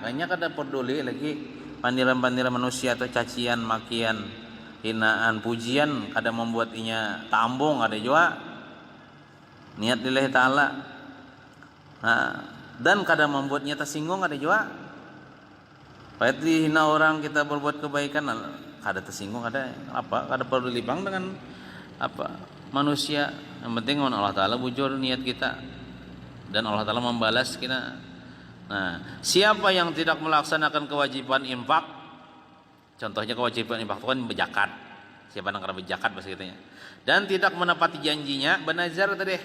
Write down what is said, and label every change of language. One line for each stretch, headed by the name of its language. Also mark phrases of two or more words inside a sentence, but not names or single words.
Banjar: Kayaknya kada peduli lagi pandiran-pandiran manusia atau cacian, makian, hinaan, pujian kada membuat inya tambung ada juga niat
Arabic: lillahi taala.
Banjar: Nah, dan kada membuatnya tersinggung ada juga. Baik dihina orang kita berbuat kebaikan kada tersinggung ada apa? Kada perlu libang dengan apa? Manusia. Yang penting Allah Taala bujur niat kita dan Allah Taala membalas kita.
Indonesian: Nah, siapa yang tidak melaksanakan kewajiban infak, contohnya kewajiban infak itu kan berzakat.
Banjar: Siapa yang kada berzakat bahasa kitanya.
Indonesian: Dan tidak menepati janjinya, bernazar tadi.